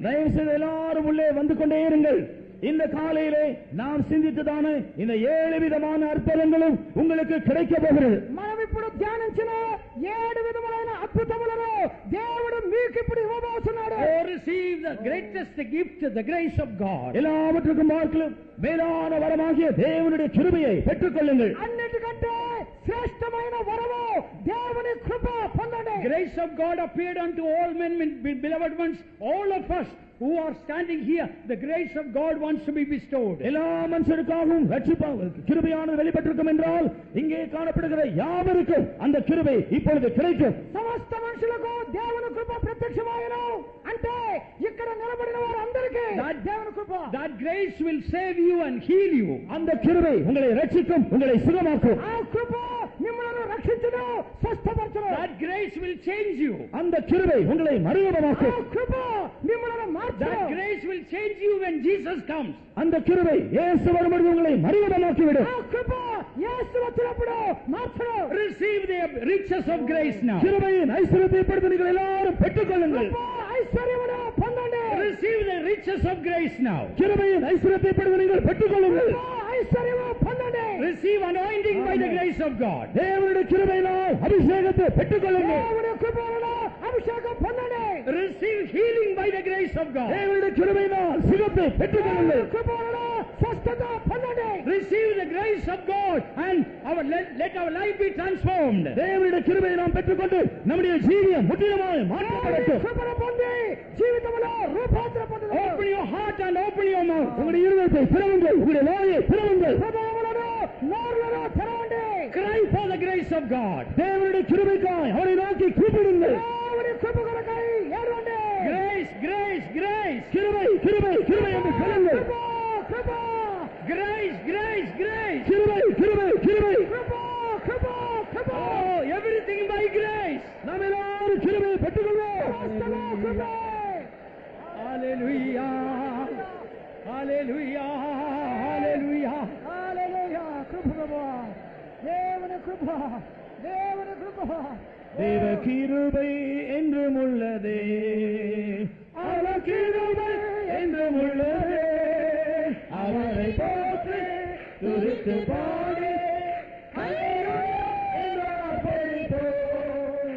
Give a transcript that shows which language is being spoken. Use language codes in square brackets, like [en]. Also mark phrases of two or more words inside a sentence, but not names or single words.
[ta] தயவு செய்து எல்லாரும் உள்ளே வந்து கொண்டே இருங்கள். இந்த காலையிலே நாம் சிந்தித்ததான இந்த 7 விதமான அற்புதங்களும் உங்களுக்கு கிடைக்க போகிறது. [te] మనం ఇప్పుడు ధ్యానించిన ఏడు విధములైన అద్భుతములను దేవుడు మీకు ఇప్పుడు ఇవ్వబోతున్నాడు. [en] Oh, receive the greatest gift, the grace of God. [ta] எல்லாவற்றுக்கும் பார்க்கலும் மேலான வரமாகிய தேவனுடைய கிருபையை பெற்றுக்கொள்ளுங்கள். [te] అన్నిటికంటే శ్రేష్టమైన వరము దేవుని కృప పొందండి. [en] Grace of God appeared unto all men, beloved ones, all of us who are standing here. The grace of God wants to be bestowed. [ta] எல்லா மனுஷருக்காகவும் கிருபையானது வெளிப்பட்டிருக்கும் என்றால் இங்கே காணப்படுகிற யாவருக்கும் அந்த கிருபை இப்பொழுது கிடைக்கும். [te] సమస్త మనుషులకు దేవుని కృప ప్రత్యక్షమాయను అంటే ఇక్కడ నిలబడిన వారందరికీ దేవుని కృప. [en] That grace will save you and heal you. [ta] அந்த கிருபை உங்களை ரட்சிக்கும், உங்களை சுகமாக்கும். [te] ఆ కృప మిమ్మల్ని రక్షించును, స్వస్థపరచును. [en] That grace will change you. [ta] அந்த கிருபை உங்களை மறுரூபமாக்கும். [te] ఆ కృప మిమ్మల్ని మార్చును. [en] That grace will change you when Jesus comes. [ta] அந்த கிருபை இயேசு வரும்போது உங்களை மறுரூபமாக்கிவிடும். [te] ఆ కృప యేసు వచ్చినప్పుడు మార్చును. [en] Receive the riches of grace now. [ta] கிருபையின் ஐஸ்வரியத்தை இப்பொழுது நீங்கள் எல்லாரும் பெற்றுக்கொள்ளுங்கள். [te] ఐశ్వర్యమును పొందండి. [en] Receive the riches of grace now. [ta] கிருபையின் ஐஸ்வரியத்தை இப்பொழுது நீங்கள் பெற்றுக்கொள்ளுங்கள். [te] ఐశ్వర్యము పొందండి. [en] Receive anointing by the grace of God. [ta] தேவனுடைய கிருபையினால் அபிஷேகத்தை பெற்றுக்கொள்ளுங்கள். [te] దేవుని కృపలో అభిషేకం పొందండి. [en] Receive healing by the grace of God. [ta] தேவனுடைய கிருபையினால் சுகத்தை பெற்றுக்கொள்ளுங்கள். [te] కృపలో స్వస్థత పొందండి. [en] Receive the grace of God and let our life be transformed. [ta] தேவனுடைய கிருபையை நாம் பெற்றுக்கொண்டு நம்முடைய ஜீவியம் முற்றிலுமாய் மாற்றப்படட்டும். [te] కృపను పొంది జీవితంలో రూపాంతర పొందుదాం. [en] Open your heart and open your mouth. [ta] உங்களுடைய இருதயத்தை திறவுங்கள், உங்களுடைய வாயை திறவுங்கள். [te] హృదయములను నోరులను తెరవండి. [en] Cry for the grace of God. [ta] தேவனுடைய கிருபைக்காய் அவரை நோக்கி கூப்பிடுங்கள். [te] దేవుని కృప కొరకై ఏడవండి. [en] Grace, grace, grace. [ta] கிருபை கிருபை கிருபை என்று சொல்லுங்கள். [te] కృప [en] Grace, grace, grace. [ta] கிருபை கிருபை கிருபை. [te] కృప కృప కృప. [en] Oh, everything by grace. [ta] நாம் எல்லாரும் கிருபையை பெற்றுக்கொள்வோம். [te] కృప. [en] Hallelujah. Hallelujah. Hallelujah. [te] హల్లెలూయా. కృప దేవుని కృప దేవుని కృప. [ta] தேவ கிருபை என்றும் உள்ளதே, அவர் கிருபை என்றும் உள்ளதே, அவரை போற்றி துதித்து பாடி ஹல்லேலூயா என்று ஆர்ப்பரிப்போம்.